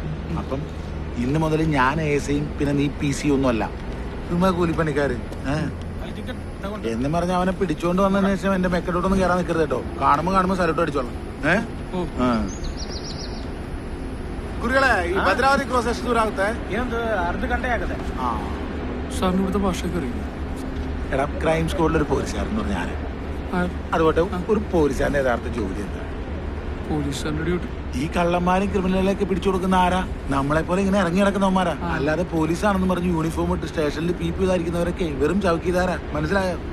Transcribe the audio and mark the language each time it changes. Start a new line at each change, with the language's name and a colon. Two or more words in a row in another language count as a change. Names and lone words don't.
Malayalam: അപ്പം ഇന്ന് മുതൽ ഞാൻ ASIയും പിന്നെ നീ PC ഒന്നും അല്ല, ചുമ്മാ കൂലിപ്പണിക്കാര്. എന്ന് പറഞ്ഞ അവനെ പിടിച്ചോണ്ട് വന്നതിന് ശേഷം എന്റെ മെക്കലോട്ടൊന്നും കയറാൻ നിൽക്കരുത് കേട്ടോ. കാണുമ്പോ സലോട്ട് അടിച്ചോളാം. കുറികളെ ഈ ഭദ്രാവതി ക്രോസ്
Kannada: ಎಷ್ಟು ದೂರ ಆಗುತ್ತೆ? ಏನೊಂದು ಅರ್ಧ ಗಂಟೆ ಆಗುತ್ತೆ.
Malayalam: സാറിന് ഇവിടുത്തെ ഭാഷയൊക്കെ അറിയില്ല. എടാ, ക്രൈം സ്ക്വാഡിലൊരു പോലീസുകാരെന്ന് പറഞ്ഞാൽ അതുകൊണ്ട് ഒരു പോലീസുകാരന്റെ യഥാർത്ഥ ജോലി എന്താ? പോലീസുകാരന്റെ ഡ്യൂട്ടി. ഈ കള്ളന്മാരും ക്രിമിനലിലേക്ക് പിടിച്ചു കൊടുക്കുന്ന ആരാ? നമ്മളെ പോലെ ഇങ്ങനെ ഇറങ്ങി നടക്കുന്നവന്മാരാ. അല്ലാതെ പോലീസാണെന്ന് പറഞ്ഞ് യൂണിഫോം ഇട്ട് സ്റ്റേഷനിൽ PP ഇതായിരിക്കുന്നവരൊക്കെ വെറും ചൗക്കിദാരാ, മനസ്സിലായോ?